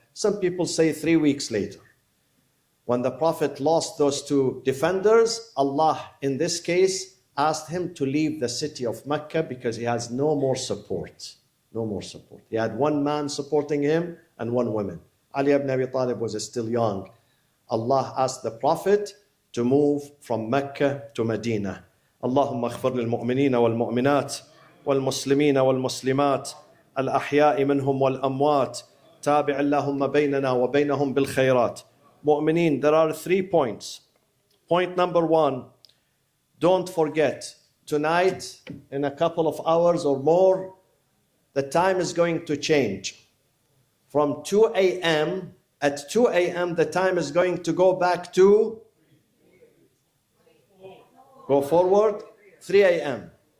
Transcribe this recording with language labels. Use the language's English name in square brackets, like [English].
[English] Some people say 3 weeks later. When the Prophet lost those 2 defenders, Allah, in this case, asked him to leave the city of Mecca because he has no more support. No more support. He had 1 man supporting him and 1 woman. Ali ibn Abi Talib was still young. Allah asked the Prophet to move from Mecca to Medina. [Arabic] اللهم اغفر للمؤمنين والمؤمنات والمسلمين والمسلمات الأحياء منهم والأموات تابع اللهم بيننا وبينهم بالخيرات. [English] Mu'mineen, there are 3 points. Point number 1, don't forget, tonight, in a couple of hours or more, the time is going to change. From 2 a.m., at 2 a.m., the time is going to go back to go forward, 3 a.m.